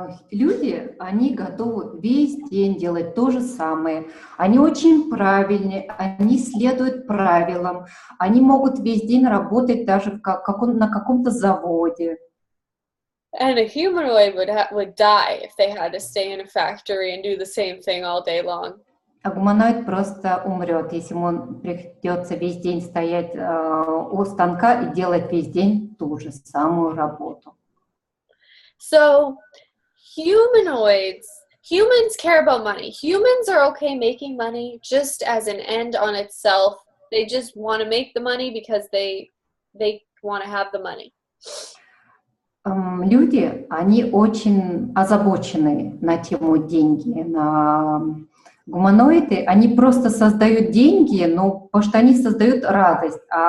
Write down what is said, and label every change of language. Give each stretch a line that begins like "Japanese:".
Russian: Люди, они готовы весь день делать то же самое. Они очень правильные, они следуют правилам. Они могут весь день работать даже на каком-то заводе.
English: And a humanoid would die if they had to stay in a factory and do the same thing all day long.
Russian: А гуманоид просто умрет, если ему придется весь день стоять у станка и делать весь день ту же самую работу.
English: So, humans care about money. Humans are okay making money just as an end on itself. They just want to make the money because they want to have the money.
Russian: Люди, они очень озабочены на тему деньги. Гуманоиды, они просто создают деньги, но потому что они создают радость.